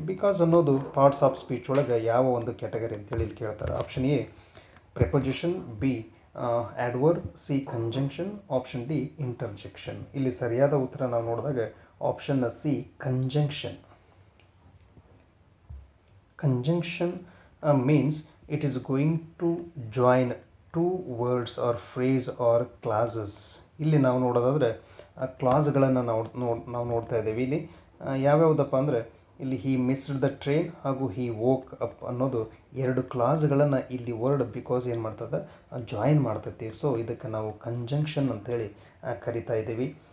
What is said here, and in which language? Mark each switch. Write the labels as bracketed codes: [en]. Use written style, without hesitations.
[kn] Because ಅನ್ನೋದು parts of speech ಒಳಗೆ ಯಾವ ಒಂದು ಕ್ಯಾಟಗರಿ ಅಂತೇಳಿ ಇಲ್ಲಿ ಕೇಳ್ತಾರೆ. [en] Option A preposition, B adverb, C conjunction, option D interjection. [kn] ಇಲ್ಲಿ ಸರಿಯಾದ ಉತ್ತರ ನಾವು ನೋಡಿದಾಗ option C conjunction. [en] Conjunction means it is going to join two words or phrase or clauses. [kn] ಇಲ್ಲಿ ನಾವು ನೋಡೋದಾದರೆ ಕ್ಲಾಸ್ಗಳನ್ನು ನಾವು ನೋಡ್ತಾ ಇದ್ದೀವಿ. ಇಲ್ಲಿ ಯಾವ್ಯಾವುದಪ್ಪ ಅಂದರೆ ಇಲ್ಲಿ [en] he missed the train [kn] ಹಾಗೂ [en] he woke up [kn] ಅನ್ನೋದು 2 ಕ್ಲಾಸ್ಗಳನ್ನು ಇಲ್ಲಿ ವರ್ಡ್ ಬಿಕಾಸ್ ಏನು ಮಾಡ್ತದೆ ಜಾಯಿನ್ ಮಾಡ್ತೈತಿ. ಸೊ ಇದಕ್ಕೆ ನಾವು ಕಂಜಂಕ್ಷನ್ ಅಂತೇಳಿ ಕರಿತಾ ಇದ್ದೀವಿ.